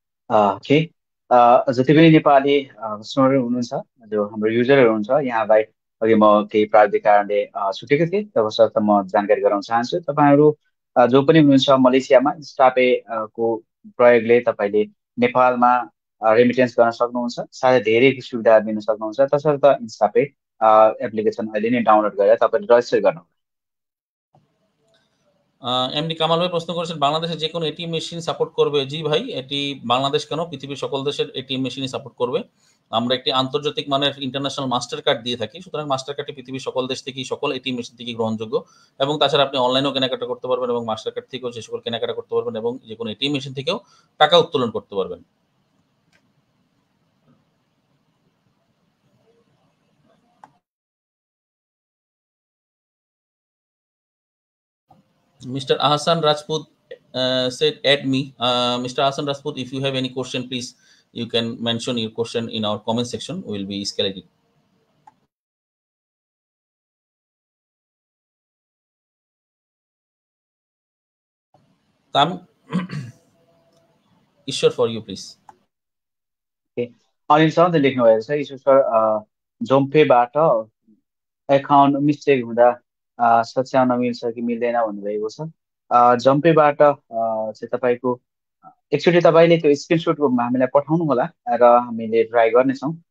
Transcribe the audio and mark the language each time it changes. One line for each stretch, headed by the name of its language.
Nepali: Okay, जति पनि नेपाली कस्टमरहरू हुनुहुन्छ, जो हाम्रो युजरहरू हुन्छ, यहाँलाई अघि म केही प्राविधिक कारणले छुटेको थिएँ, तबसम्म म जानकारी गराउन चाहन्छु। तपाईँहरू जो पनि हुनुहुन्छ मलेसियामा, स्टापे को प्रयोगले तपाईँले नेपालमा रेमिटेन्स गर्न सक्नुहुन्छ, साथै धेरै सुविधा दिन सक्नुहुन्छ। तसर्थ स्टापे एप्लिकेसन अहिले नै डाउनलोड गरेर तपाईँले रजिस्टर गर्नु।
Bangla: এমডি কামাল ভাই প্রশ্ন করেছেন, বাংলাদেশে যে কোনো এটিএম মেশিন সাপোর্ট করবে? জি ভাই, এটি বাংলাদেশ কেন পৃথিবীর সকল দেশের এটিএম মেশিনই সাপোর্ট করবে। আমরা একটি আন্তর্জাতিক মানের ইন্টারন্যাশনাল মাস্টার কার্ড দিয়ে থাকি, সুতরাং মাস্টার কার্ডটি পৃথিবীর সকল দেশ থেকেই সকল এটিএম মেশিন থেকেই গ্রহণযোগ্য। এবং তাছাড়া আপনি অনলাইনেও কেনাকাটা করতে পারবেন এবং মাস্টার কার্ড থেকেও যে সকল কেনাকাটা করতে পারবেন এবং যে কোনো এটিএম মেশিন থেকেও টাকা উত্তোলন করতে পারবেন।
English: Mr. Ahsan Rajput said, add me. Mr. Ahsan Rajput, if you have any question, please, you can mention your question in our comment section. We will be escalating. Tam, Ishwar, for you, please.
Nepali: Anil सरले लेख्नुभएको छ, ईश्वर sir जोम्पेबाट account mistake हुँदा सच्याउन मिल्छ कि मिल्दैन भन्नुभएको छ। जम्पेबाट चाहिँ तपाईँको एकचोटि तपाईँले त्यो स्क्रिनसट हामीलाई पठाउनु होला र हामीले ट्राई गर्नेछौँ।